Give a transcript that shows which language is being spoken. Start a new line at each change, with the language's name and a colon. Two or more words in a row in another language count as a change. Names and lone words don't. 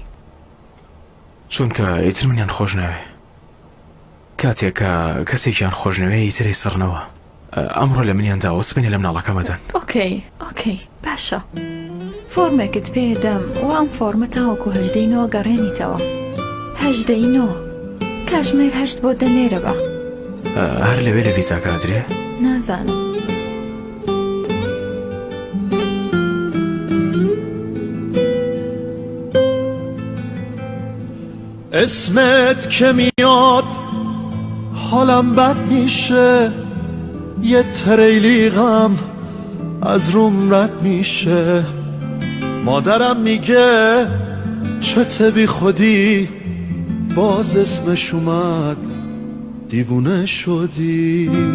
Central Kurdish: چونکە ئیتر منیان خۆش ناوێ کاتێک کە کەسێکیان خۆشنەوەی ئیتری سڕنەوە ئەمڕۆ لە منیان داوە سبێنێ لەم ناڵەکەمەدەن. ئۆکەی باشە فۆرمێکت پێدەم و ئەم فۆرمە تاوەکو 18 گەڕێنیتەوە. 18 کاتژمێر 8 بۆ دەنێرە بە هەر لەوێ لە ڤیزاکە ئەدرێ؟ نازانم.
Persian: اسمت که میاد حالم بد میشه یه تریلی غم از روم رد میشه مادرم میگه چته بی خودی باز اسمش اومد دیوونه شدی